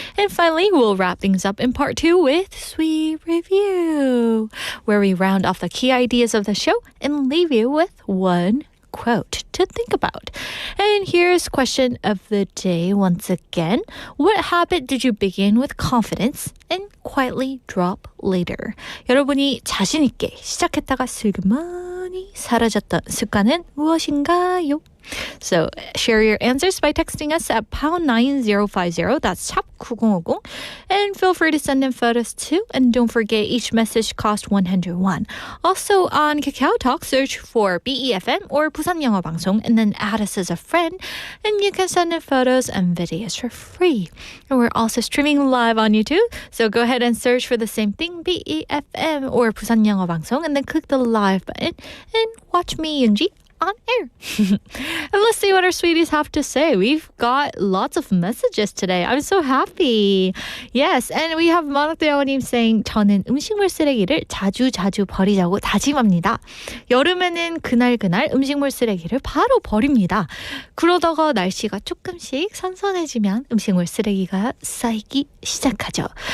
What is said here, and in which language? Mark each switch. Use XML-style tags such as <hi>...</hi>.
<en>And finally, we'll wrap things up in part 2 with Sweet Review, where we round off the key ideas of the show and leave you with one quote to think about. And here's question of the day once again. What habit did you begin with confidence and quietly drop later?</en> <ko>여러분이 자신 있게 시작했다가 슬그머니 사라졌던 습관은 무엇인가요?</ko> <en>So share your answers by texting us at pound 9050. That's 샵 9050. And feel free to send in photos too. And don't forget, each message costs 101. Also on Kakao Talk, search for BEFM or 부산 영어 방송 and then add us as a friend. And you can send in photos and videos for free. And we're also streaming live on YouTube. So go ahead and search for the same thing, BEFM or 부산 영어 방송, and then click the live button and watch me, Yoonji, on air. And let's see what our sweeties have to say. We've got lots of messages today. I'm so happy. Yes, and we have</en> <ko>만학대원님 saying 저는 음식물 쓰레기를 자주 버리자고 다짐합니다. 여름에는 그날 음식물 쓰레기를 바로 버립니다. 그러다가 날씨가 조금씩 선선해지면 음식물 쓰레기가 쌓이기 시작하죠.</ko>